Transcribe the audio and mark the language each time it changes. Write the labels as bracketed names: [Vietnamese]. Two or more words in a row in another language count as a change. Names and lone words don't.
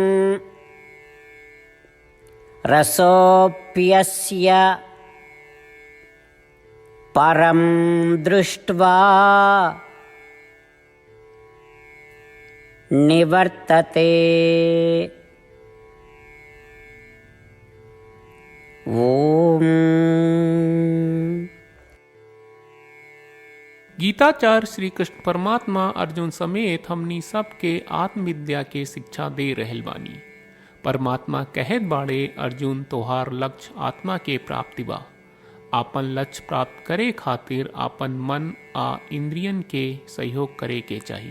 [Sanskrit] रसोऽप्यस्य परं दृष्ट्वा निवर्तते। ओम। [Bhojpuri] गीताचार्य श्री कृष्ण परमात्मा अर्जुन समेत हमनी सबके आत्मविद्या के शिक्षा दे रहल बानी। परमात्मा कहत बाड़े, अर्जुन तोहार लक्ष्य आत्मा के प्राप्ति बा। आपन लक्ष्य प्राप्त करे खातिर आपन मन आ इंद्रियन के सहयोग करे के चाहिए।